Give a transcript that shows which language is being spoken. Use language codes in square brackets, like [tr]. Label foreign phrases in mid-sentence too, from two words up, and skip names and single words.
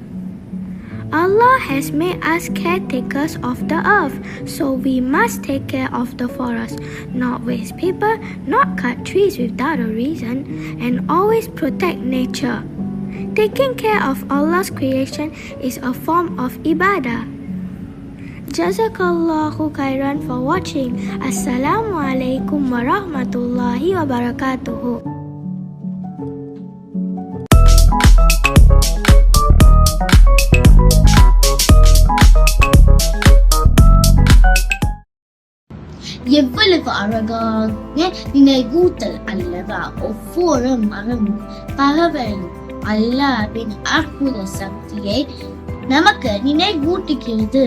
[en] Allah has made us caretakers of the earth, so we must take care of the forest, not waste paper, not cut trees without a reason, and always protect nature. Taking care of Allah's creation is a form of ibadah. [ar] جزاك الله خيرا [en] for watching. [ar] السلام عليكم ورحمة الله وبركاته. [ta] எவ்வளவு அழகாக நினைவூட்டல் அல்லவா! ஒவ்வொரு மரமும் பறவையும் அல்லாஹ்வின் அற்புத சக்தியை நமக்கு நினைவூட்டுகிறது.